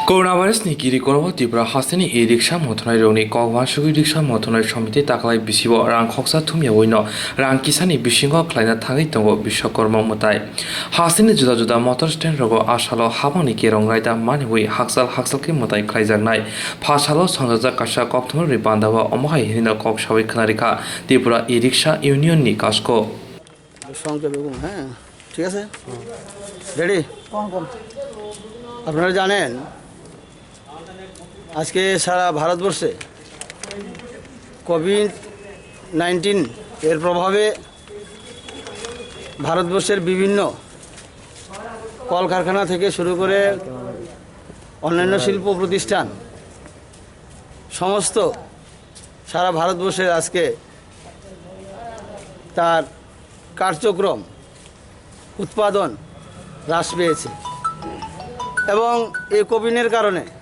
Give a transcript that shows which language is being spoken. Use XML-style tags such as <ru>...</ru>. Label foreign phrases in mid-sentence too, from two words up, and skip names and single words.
<trp>Coronavirus ni kiri korwa tibra hasini e-riksha mothonai roni kogwan sugui riksha mothonai samiti taklai bisibo rang khoksa thumya boino rang kisani bisingo khlaina thangai tongo Bishwakorma mutai hasini juda juda</trp> <en>motor stand</en> <trp>rogo asalo habani kerong raida maniwi haksal ki mutai khlaijaknai phasalo sangjak kasa kokthon ri bandaba omhai hirina kok sabai khnarika Tripura</trp> <en>e-riksha union</en> <trp>ni kasko</trp> <bn>সংখ্যা বেগুন হ্যাঁ ঠিক আছে রেডি আপনারা জানেন আজকে সারা ভারতবর্ষে কোভিড-19 এর প্রভাবে ভারতবর্ষের বিভিন্ন কলকারখানা থেকে শুরু করে অন্যান্য শিল্প প্রতিষ্ঠান সমস্ত সারা ভারতবর্ষের আজকে তার কার্যক্রম উৎপাদন হ্রাস পেয়েছে এবং এই কোভিডের কারণে</bn>